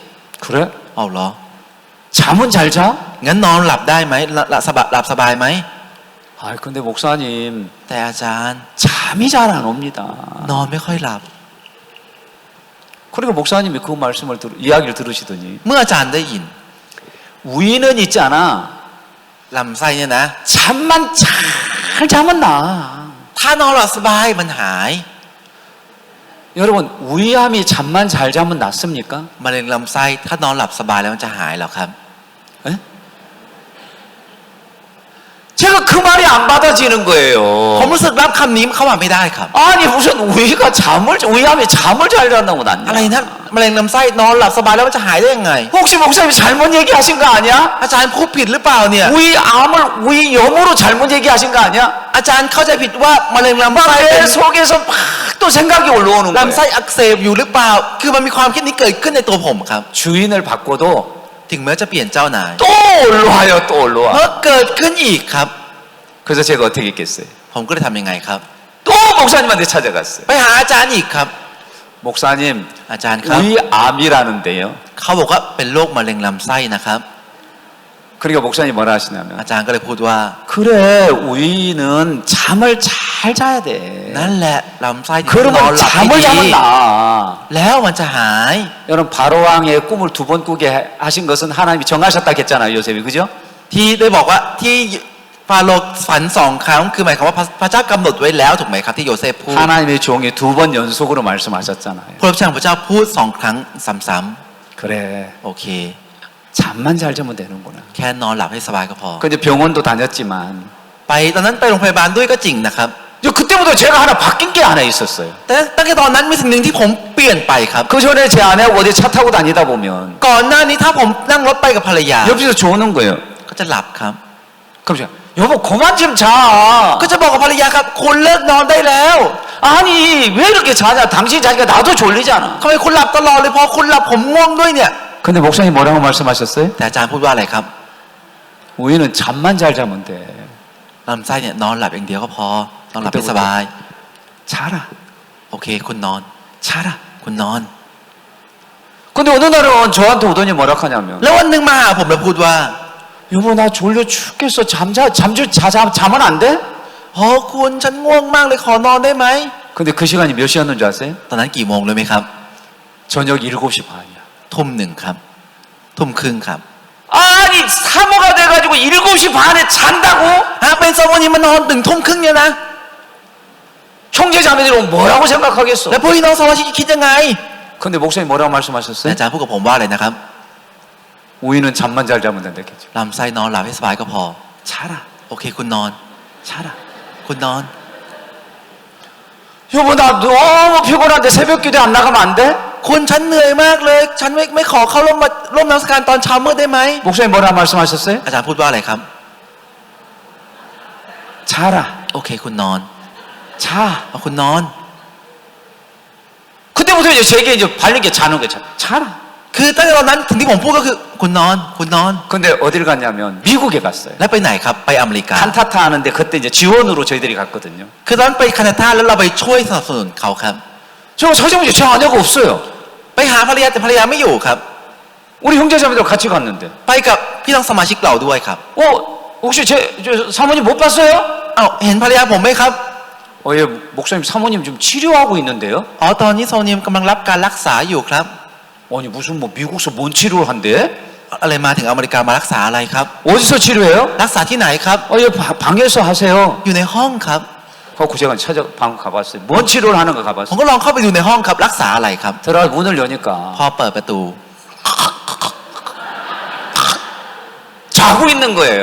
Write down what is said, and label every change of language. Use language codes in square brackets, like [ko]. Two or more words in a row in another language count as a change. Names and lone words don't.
[ko] 그래? [th] เอาเหรอ [ko] 잠은 잘 자? [th] งั้นนอนหลับได้ไหมหลับสบายไหม [ko] 아, 근데 목사님 [th] แต่อาจารย์ [ko] 잠이 잘 안 옵니다. [th] นอนไม่ค่อยหลับ [ko] 그리고 목사님이 그 말씀을 이야기를 들으시더니 [th] เมื่ออาจารย์ได้ยิน [ko] 위는 있잖아. [th] ลำไส้เนี่ยนะ [ko] 잠만 잘 자면 나. [th] ถ้านอนหลับสบายมันหาย [ko] 여러분, 위암이 잠만 잘 자면 낫습니까? [th] มะเร็งลำไส้ถ้านอนหลับสบายแล้วมันจะหายเหรอครับ [ko] 에? 제가 그 말이 안 받아지는 [th] ผม [ko] 거예요. [th] รู้สึกรับคำนี้เข้ามาไม่ได้ครับ [ko] 아니 무슨 위암이 잠을 잘 잔다고 [th] อะไร [ko] 낫냐? [th] นะมะเร็งลำไส้นอนหลับสบายแล้วมันจะหายได้ยังไง [ko] 혹시 목사님이 잘못 얘기하신 거 아니야? [th] อาจารย์พูดผิดหรือเปล่าเนี่ย [ko] 위염으로 잘못 얘기하신 거 아니야? [th] อาจารย์เข้าใจผิดว่ามะเร็งลำไส้เป็น [ko] 내 속에서 막 또 생각이 올라오는 [th] ลำไส้ [ko] 거예요. [th] อักเสบอยู่หรือเปล่า คือมันมีความคิดนี้เกิดขึ้นในตัวผมครับ [ko] 주인을 바꿔도 [th] ถึงแม้จะเปลี่ยนเจ้านาย [ko] 또 올라와요, 또 [th] เพ [ko] 올라와. [th] ราะเกิดขึ้นอีกครับ [ko] 그래서 제가 어떻게 했겠어요? [th] ผมก็เลยทำยังไงครับ [ko] 또 목사님한테 찾아갔어요. [th] ไปหาอาจารย์อีกครับ [ko] 목사님, [th] อาจารย์ครับ [ko] 위암이라는데요. [th] เขาบอกว่าเป็นโรคมะเร็งลำไส้นะครับ [ko] 그러니까 목사님 뭐라 하시냐면 [th] อาจารย์ก็เลยพูดว่า [ko] 그래, 위는 잠을 잘 자야 돼. [th] นั่นแหละลำไส้ที่นอน [ko] 그러면 [th] หลับให้ [ko] 잠을 [th] ดี [ko] 자면 나. [th] แล้วมันจะหาย [ko] 여러분 바로왕의 꿈을 2번 꾸게 하신 것은 하나님이 정하셨다 했잖아요, 요셉이. 그죠? [th] ที่ได้บอกว่าที่ฟาโรห์ฝัน2 ครั้งคือหมายความว่าพระเจ้ากำหนดไว้แล้วถูกไหมครับที่โยเซฟพูด [ko] 하나님의 종이 2번 연속으로 말씀하셨잖아요. [th] พระเจ้าพระเจ้าพูด2 ครั้งซ้ำ [ko] 그래, [th] ๆโอเค [ko] 잠만 잘 자면 되는구나. [th] แค่นอนหลับให้สบายก็พอ [ko] 근데 병원도 다녔지만 [th] ไปตอนนั้นไปโรงพยาบาลด้วยก็จริงนะครับ [ko] 그때부터 제가 하나 바뀐 게 하나 있었어요. [th] แต่ตั้งแต่ตอนนั้นมีสิ่งหนึ่งที่ผมเปลี่ยนไปครับ [ko] 그 전에 제 아내하고 어디 차 타고 다니다 보면 [th] ก่อนหน้านี้ถ้าผมนั่งรถไปกับภรรยา [ko] 옆에서 조는 거예요. [th] ก็จะหลับครับ [ko] 그럼 제가 여보 그만 좀 자. [th] ก็จะบอกกับภรรยาครับคุณเลิกนอนได้แล้ว [ko] 아니 왜 이렇게 자냐? 당신 자니까 나도 졸리잖아. [th] ทำไมคุณหลับตลอดเลยพอคุณหลับผมง่วงด้วยเนี่ย [ko] 근데 목사님 뭐라고 말씀하셨어요? [th] แต่อาจารย์พูดว่าอะไรครับ [ko] 우리는 잠만 잘 자면 돼. [th] ลำไส้เนี่ยนอนหลับอย่างเดียวก็พอนอนหลับให้สบาย [ko] 자라. [th] โอเคคุณนอน [ko] 자라. [th] คุณนอน [ko] 근데 어느 날은 저한테 오더니 뭐라 하냐면 [th] แล้ววันหนึ่งมาหาผมแล้วพูดว่า [ko] 여보 나 졸려 죽겠어. 자면 안 돼? [th] โอ้คุณฉันง่วงมากเลยขอนอนได้ไหม [ko] 근데 그 시간이 몇 시였는 줄 아세요? [th] ตอนนั้นกี่โมงรู้ไหมครับ [ko] 저녁 7시 반이야. [th] 1:00 ครับ1:30ครับ [ko] 아니 사모가 돼가지고 7시 반에 잔다고? [th] เป็นสมวันนี้มานอน1:30เนี่ยนะ [ko] 형제 자매들은 뭐라고 생각하겠어? [th] แล้วพี่น้องสมาชิกคิดยังไง [ko] 근데 목사님 뭐라고 [th] แต่ [ko] 말씀하셨어요? [th] อาจารย์พูดกับผมว่าอะไรนะครับ [ko] 우리는 잠만 잘 자면 된다 했겠죠. [th] ลำไส้นอนหลับให้สบายก็พอ [ko] 자라. [th] โอเคคุณนอน [ko] 자라. [th] คุณนอน [ko] 여보 나 너무 피곤한데 새벽 기도에 안 나가면 안 돼? [th] คุณฉันเหนื่อยมากเลย ฉันไม่ขอเข้าร่วมนมัสการตอนเช้ามืดได้ไหม [ko] 목사님 뭐라고 말씀하셨어요? [th] อาจารย์พูดว่าอะไรครับ [ko] 자라. [th] โอเคคุณนอน [ko] 자. [th] เอาคุณนอน [ko] 그때부터 이제 제게 이제 발린 게 자는 거죠. 자라. [th] คือตั้งแต่ตอนนั้นถึงที่ผมพูดก็คือคุณนอน คุณนอน [ko] 근데 어딜 갔냐면 미국에 갔어요. [th] แล้วไปไหนครับไปอเมริกา [ko] 칸타타 하는데 그때 이제 지원으로 저희들이 갔거든요. [th] คือตอนนั้นไปคานาดาแล้วเราไปช่วยสนับสนุนเขาครับ [ko] 저 찾아보니까 제 아내가 없어요. [th] ไปหาภรรยาแต่ภรรยาไม่อยู่ครับ [ko] 우리 형제자매들 같이 갔는데. [th] ไปกับพี่น้องสมาชิกเราด้วยครับ [ko] 혹시 저 사모님 못 봤어요? [th] เอ้าเห็นภรรยาผมไหมครับ [ko] 예, 목사님 사모님 좀 치료하고 있는데요. [th] อ๋อตอนนี้โซเนียมกำลังรับการรักษาอยู่ครับ [ko] 아니 무슨 뭐 미국서 뭔 치료를 한대? [th] อะไรมาถึงอเมริกามารักษาอะไรครับ [ko] 어디서 치료해요? [th] รักษาที่ไหนครับ [ko] 예, 방에서 하세요. [th] อยู่ในห้องครับ [ko] 그래서 제가 방 가봤어요. 뭔 치료를 하는 거 [th] ผม [ko] 가봤어요. [th] ก็ลองเข้าไปดูในห้องครับ รักษาอะไรครับ [ko] 들어가 문을 여니까 [th] พอเปิดประตู [ko] 자고 있는 거예요.